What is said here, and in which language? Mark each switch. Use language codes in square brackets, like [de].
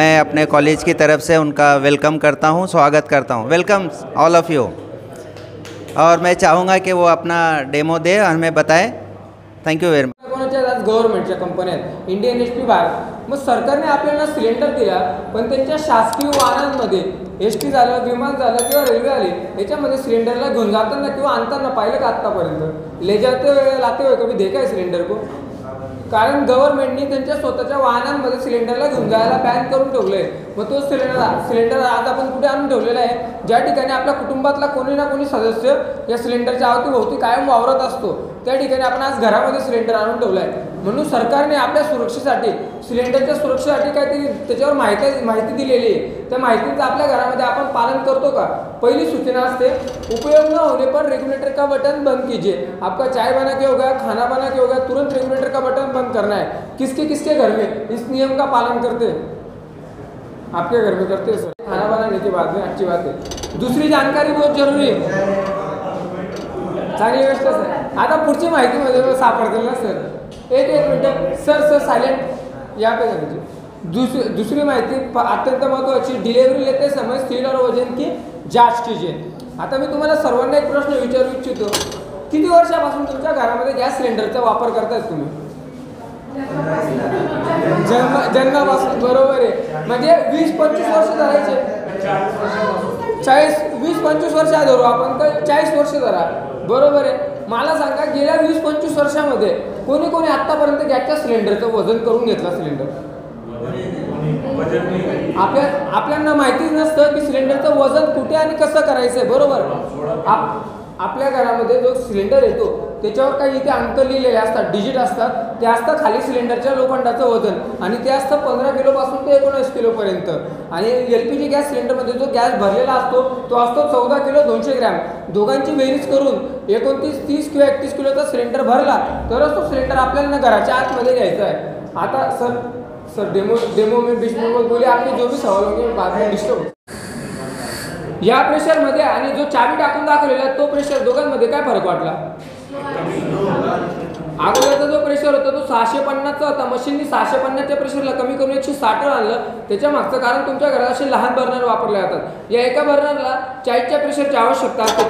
[hi] मैं अपने कॉलेज की तरफ से उनका वेलकम करता हूँ, स्वागत करता हूँ। Welcome all of you. और मैं चाहूँगा कि वो अपना डेमो दे और हमें बताए। [en] Thank you very much. [mr] कोणाच्या गव्हर्नमेंटच्या कंपन्या आहेत, इंडियन एच.पी. भारत, मग सरकारने आपल्याला सिलेंडर दिला, पण त्यांच्या शासकीय वाहनांमध्ये एस.टी. झालं, विमान झालं किंवा रेल्वे आली, याच्यामध्ये सिलेंडरला घेऊन जाताना किंवा आणताना पाहिलं का आत्तापर्यंत [hi] ले जाते हुए लाते हुए कभी देखा है सिलेंडर को? [mr] कारण गव्हर्नमेंटनी त्यांच्या स्वतःच्या वाहनांमध्ये सिलेंडरला घेऊन जायला बॅन करून ठेवलं आहे। मग तो सिलेंडर आज आपण कुठे आणून ठेवलेला आहे? ज्या ठिकाणी आपल्या कुटुंबातला कोणी ना कोणी सदस्य या सिलेंडरच्या अवतीभोवती कायम वावरत असतो, त्या ठिकाणी आपण आज घरामध्ये सिलेंडर आणून ठेवला आहे। म्हणून सरकारने आपल्या सुरक्षेसाठी, सिलेंडरच्या सुरक्षेसाठी काहीतरी त्याच्यावर माहिती दिलेली आहे। त्या माहितीचं आपल्या घरामध्ये आपण पालन करतो का? पहिली सूचना असते, [hi] उपयोग न होने पर रेगुलेटर का बटन बंद कीजिए। आपका चाय बना के होगा, खाना बना के होगा, तुरंत रेगुलेटर का बटन बंद करना है। किसके किसके घर में इस नियम का पालन करते हैं? आपके घर में करते हैं सर, खाना बनाने के बाद में। अच्छी बात है। दूसरी जानकारी बहुत जरूरी है, [mr] चांगली गोष्ट सर। आता पुढची माहितीमध्ये सापडतील ना सर? [hi] एक मिनट सर सायलेंट यहाँ पे कर। [mr] दूसरी माहिती अत्यंत महत्त्वाची, [hi] डिलिव्हरी लेते समय स्थिर और वजन की जांच कीजिए। [mr] आता मी तुम्हाला सर्वांना एक प्रश्न विचारू इच्छितो, किती वर्षापासून तुमच्या घरामध्ये गॅस सिलेंडरचा वापर करतायत तुम्ही? जन्मापासून, बरोबर आहे। म्हणजे 20-25 वर्ष धरायचे, 20-25 वर्ष धरू आपण, तर 40 वर्ष धरा, बरोबर आहे। मला सांगा, गेल्या 20-25 वर्षामध्ये कोणी कोणी आतापर्यंत गॅसच्या सिलेंडरचं वजन करून घेतला? सिलेंडर आपल्याला माहितीच नसतं की सिलेंडरचं वजन कुठे आणि कसं करायचं आहे, बरोबर। आपल्या घरामध्ये जो सिलेंडर येतो त्याच्यावर काही इथे अंक लिहिलेले असतात, डिजिट असतात, ते असतं खाली सिलेंडरच्या लोखंडाचं वजन, आणि ते असतं 15 किलोपासून ते 19 किलोपर्यंत। आणि LPG गॅस सिलेंडरमध्ये जो गॅस भरलेला असतो तो असतो 14 किलो 200 ग्रॅम। दोघांची बेरीज करून 29, 30 किंवा 31 किलोचा सिलेंडर भरला तरच तो सिलेंडर आपल्याला घराच्या आतमध्ये घ्यायचा आहे। [hi] आता सर डेमो में बीच में बोले, आपने जो भी सवाल होंगे बाद में डिस्टर्ब। [mr] या प्रेशरमध्ये आणि जो चाबी टाकून दाखवलेला तो प्रेशर, दोघांमध्ये काय फरक वाटला? अगोदरचा जो प्रेशर होता तो 650चा होता, मशीननी 650च्या प्रेशरला कमी करून 160 आणलं। त्याच्या मागचं कारण तुमच्या घरात असे लहान बर्नर वापरले जातात। या एका बर्नरला 40च्या प्रेशरची आवश्यकता असते।